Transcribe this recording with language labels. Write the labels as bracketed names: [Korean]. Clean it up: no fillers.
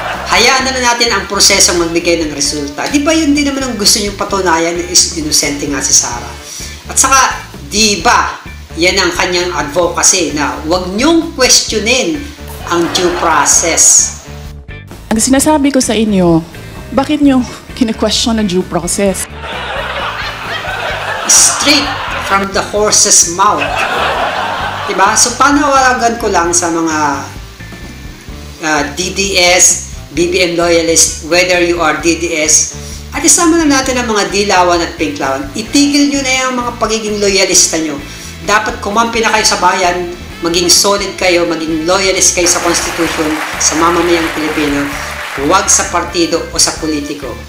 [Filipino] Hayaan na natin ang prosesong magbigay ng resulta. Di ba yun din naman ang gusto niyong patunayan is inosente nga si Sara? At saka, di ba, yan ang kanyang advocacy na huwag niyong questionin ang due process. Ang sinasabi ko sa inyo, bakit niyo kine-question ang due process? [English] Straight from the horse's mouth. [Filipino] Diba? So, panawagan ko lang sa mga DDS, BBM loyalists, [English] whether you are DDS, [Filipino] at isama na natin ang mga dilawan at pinklawan. Itigil nyo na yung mga pagiging loyalista nyo. Dapat kumampi na kayo sa bayan, maging solid kayo, maging loyalist kayo sa Constitution, sa mamamayang Pilipino, huwag sa partido o sa politiko.